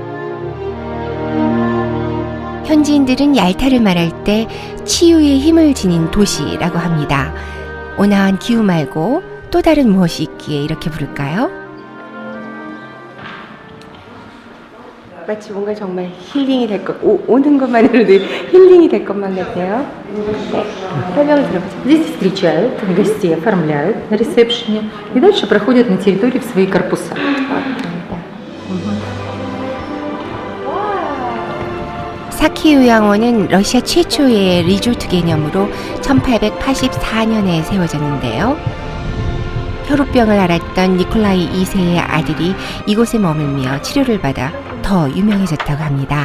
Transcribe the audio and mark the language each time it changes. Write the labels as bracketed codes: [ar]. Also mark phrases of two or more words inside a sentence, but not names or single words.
[ko] 현지인들은 얄타를 말할 때 치유의 힘을 지닌 도시라고 합니다. 온화한 기후 말고 또 다른 무엇이 있기에 이렇게 부를까요? 마치 뭔가 정말 힐링이 될 것, 오는 것만으로도 힐링이 될 것만 같아요. 네, 설명을 들어보죠. [ru] Здесь встречают, гостей оформляют на ресепшене и дальше проходят на территории в свои корпуса. [ko] 사키 요양원은 러시아 최초의 리조트 개념으로 1884년에 세워졌는데요. 혈우병을 앓았던 니콜라이 2세의 아들이 이곳에 머물며 치료를 받아 더 유명해졌다고 합니다.